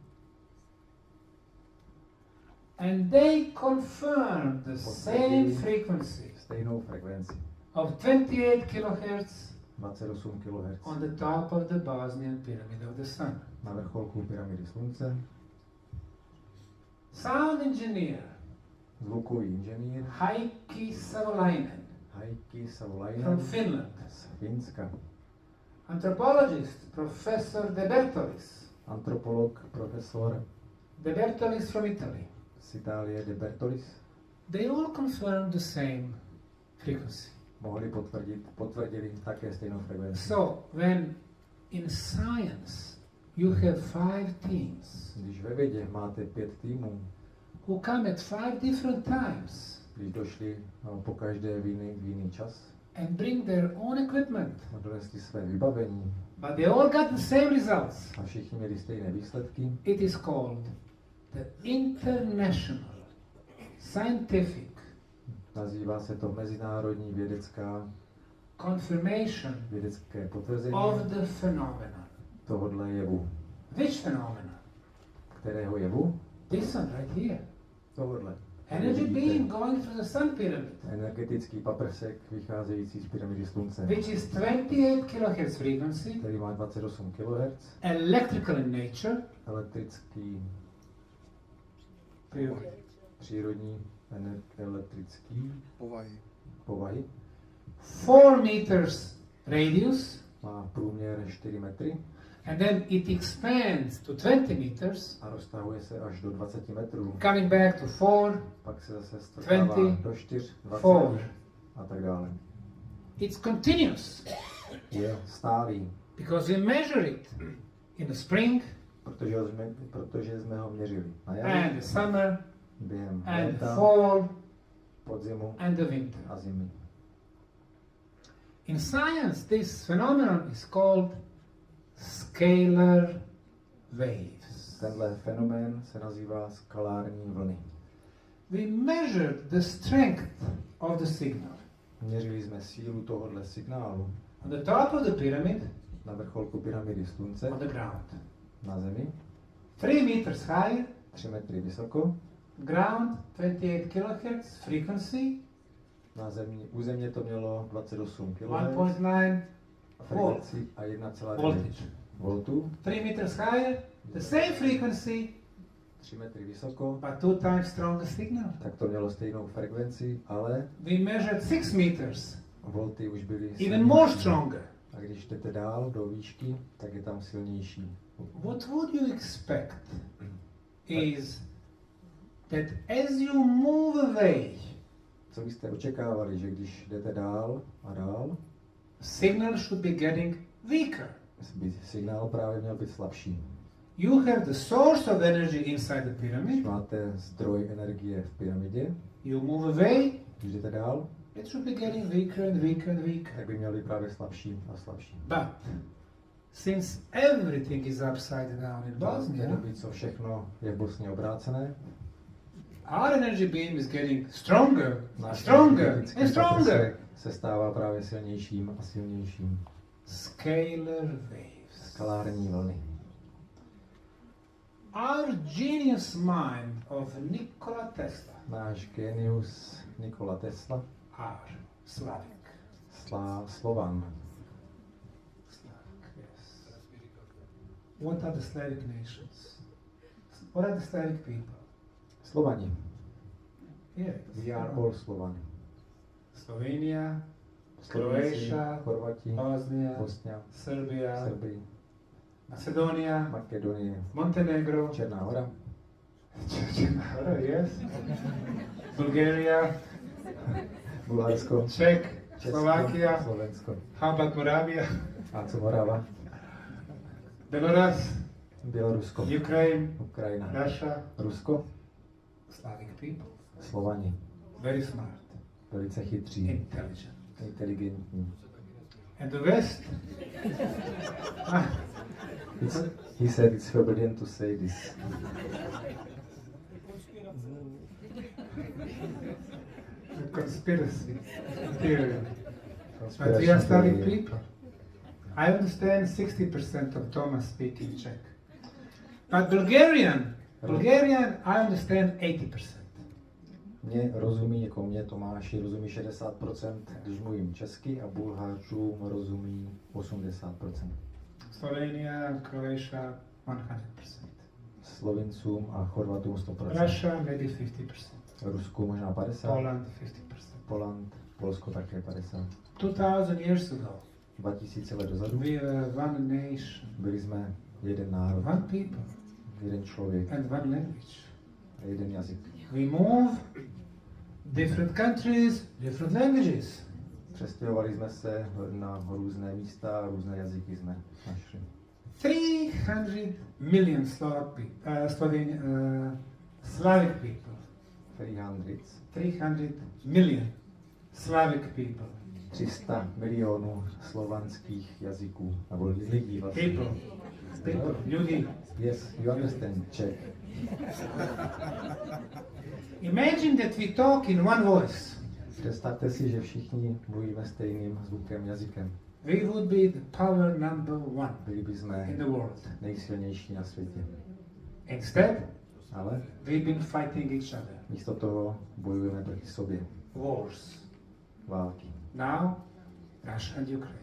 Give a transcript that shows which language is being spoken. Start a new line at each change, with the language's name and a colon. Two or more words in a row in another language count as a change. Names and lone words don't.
English: And they confirmed the same frequency
Czech: stejnou frekvenci,
English: of 28 kilohertz
Czech: 28 kHz
English: on the top of the Bosnian pyramid of the sun.
Czech: na vrcholku pyramidy slunce.
English: Sound engineer
Czech: Zvukový inženýr
English: Heikki Savolainen
Czech: Heikki
English: from Savolainen Finland.
Czech: z Finska.
English: Anthropologist Professor De Bertolis.
Czech: Antropolog profesor
English: De Bertolis from Italy.
Czech: z Itálie De Bertolis
English: They all confirmed the same frequency.
Czech: potvrdili také stejnou frekvenci.
English: So, when in science you have 5 teams
Czech: Když ve vědě máte 5 týmů,
English: who come at 5 different times
Czech: když došli po každé v jiný čas
English: and bring their own equipment,
Czech: a donesli své vybavení
English: but they all got the same results,
Czech: a všichni měli stejné výsledky,
English: it is called the international scientific
Czech: nazývá se to mezinárodní
English: confirmation
Czech: vědecké potvrzení
English: of the phenomenon.
Czech: tohohle jevu.
English: Which phenomenon?
Czech: Kterého jevu?
English: This one right here.
Czech: Tohohle.
English: Energy
Czech: Vidíte?
English: beam going through the sun pyramid,
Czech: Energetický paprsek vycházející z pyramidy slunce,
English: which is 28 kilohertz frequency,
Czech: který má 28 kHz,
English: electrical in nature,
Czech: elektrický,
English: period.
Czech: přírodní, elektrický povahy,
English: 4 meters radius,
Czech: má průměr 4 metry
English: and then it expands to 20 meters,
Czech: a roztahuje se až do 20 metrů.
English: coming back to 4,
Czech: Pak se zase strkává
English: 20,
Czech: do 4, 20
English: 4.
Czech: a tak dále.
English: It's continuous
Czech: Je stálý,
English: because we measure it in the spring
Czech: protože jsme ho měřili na
English: and
Czech: jaře,
English: the summer
Czech: během
English: and the
Czech: léta,
English: fall
Czech: podzimu
English: and the winter.
Czech: a zimy.
English: In science, this phenomenon is called scalar waves.
Czech: Tenhle fenomén se nazývá skalární vlny.
English: We measured the strength of the signal.
Czech: Měřili jsme sílu tohohle signálu
English: On the top of the pyramid,
Czech: na vrcholku pyramidy slunce,
English: on the ground.
Czech: na zemi,
English: 3 meters higher,
Czech: 3 metry vysoko,
English: ground 28 kilohertz frequency,
Czech: u země to mělo 28 kHz
English: 1.9
Czech: frekvenci a 1,9
English: voltage.
Czech: voltů,
English: 3 meters higher, the same frequency,
Czech: 3 metry vysoko,
English: but 2 times stronger signal.
Czech: tak to mělo stejnou frekvenci, ale
English: We measured 6 meters,
Czech: volty už byly
English: even
Czech: silnější.
English: more stronger.
Czech: A když jdete dál do výšky, tak je tam silnější.
English: What would you expect is that as you move away,
Czech: Co byste očekávali, že když jdete dál a dál,
English: signal should be getting weaker.
Czech: by signál právě měl být slabší.
English: You have the source of energy inside the
Czech: Když
English: pyramid,
Czech: máte zdroj energie v pyramidě,
English: you move away,
Czech: když jdete dál,
English: it should be getting weaker and weaker and weaker.
Czech: tak by měl být právě slabší a slabší.
English: But since everything is upside down in
Czech: V té
English: Bosnia,
Czech: doby, co všechno je v Bosně obrácené,
English: our energy beam is getting stronger, and
Czech: náš
English: stronger,
Czech: energetický
English: and stronger.
Czech: paprsek se stává právě silnějším a silnějším.
English: Scalar waves.
Czech: Skalární vlny.
English: Our genius mind of Nikola Tesla,
Czech: Náš genius Nikola Tesla,
English: our Slavic.
Czech: Slovan.
English: Slavic, yes. What are the Slavic nations? What are the Slavic people?
Czech: Slovani.
English: Yes. We are all Slovani. Slovenia,
Czech: Slovenci,
English: Croatia,
Czech: Chorvati,
English: Bosnia,
Czech: Bosnia,
English: Serbia,
Czech: Srbi,
English: Macedonia,
Czech: Makedonie,
English: Montenegro,
Czech: Černá Hora,
English: yes. Bulgaria,
Czech: Bulharsko,
English: Czech,
Czech: Česko,
English: Slovakia,
Czech: Slovensko.
English: how about Moravia,
Czech: A co Morava?
English: Belarus,
Czech: Bělorusko,
English: Ukraine,
Czech: Ukrajina,
English: Russia,
Czech: Rusko,
English: Slavic people.
Czech: Slovani.
English: Very smart,
Czech: Velice chytří,
English: intelligent.
Czech: inteligentní.
English: And the West? He said it's forbidden to say this. Conspiracy theory. But we are Conspiracy Slavic theory. people. I understand 60% of Thomas speaking Czech. But Bulgarian, I understand 80%.
Czech: Mě rozumí, jako mě Tomáši rozumí 60%, když mluvím česky, a Bulhářům rozumí 80%.
English: Slovenia, Croatia, 100%.
Czech: Slovincům a Chorvatům 100%.
English: Russia, maybe 50%.
Czech: Rusku možná 50%.
English: Poland, 50%. Poland,
Czech: Polsko také 50%.
English: 2000 years ago,
Czech: 2000 let dozadu
English: we were one nation,
Czech: byli jsme jeden národ,
English: one people,
Czech: jeden člověk
English: and one language.
Czech: a jeden jazyk.
English: We move, different countries, different languages.
Czech: Přestěhovali jsme se na různé místa a různé jazyky jsme našli.
English: 300 million Slavic people. 300 million Slavic people.
Czech: 300 milionů slovanských jazyků, nebo lidí vlastně.
English: People, ljudi. Yes, you understand Czech. Imagine that we talk in one voice.
Czech: Představte si, že všichni mluvíme stejným zvukem, jazykem.
English: We would be the power number one
Czech: Byli bychom
English: in the world.
Czech: nejsilnější na světě.
English: Instead,
Czech: Ale
English: we've been fighting each other.
Czech: místo toho bojujeme proti sobě.
English: Wars.
Czech: Války.
English: Now, Russia and Ukraine.